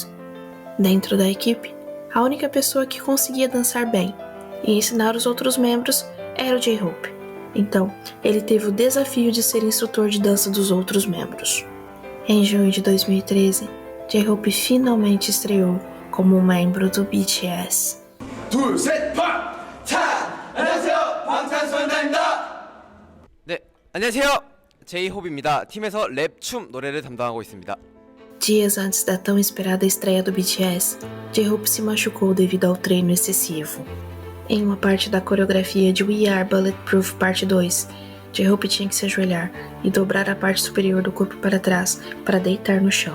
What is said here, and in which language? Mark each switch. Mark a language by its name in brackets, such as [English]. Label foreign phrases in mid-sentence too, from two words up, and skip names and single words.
[Portuguese] Dentro da equipe, a única pessoa que conseguia dançar bem e ensinar os outros membros era o J-Hope. Então, ele teve o desafio de ser instrutor de dança dos outros membros. Em junho de 2013, J-Hope finalmente estreou como um membro do BTS. [Korean] 둘, 셋, 팡! 안녕하세요, 방탄소년단입니다. 네, 안녕하세요. J-Hope입니다. 팀에서 랩, 춤, 노래를 담당하고 있습니다. [Portuguese] Dias antes da tão esperada estreia do BTS, J-Hope se machucou devido ao treino excessivo. Em uma parte da coreografia de We Are Bulletproof Parte 2, J-Hope tinha que se ajoelhar e dobrar a parte superior do corpo para trás para deitar no chão.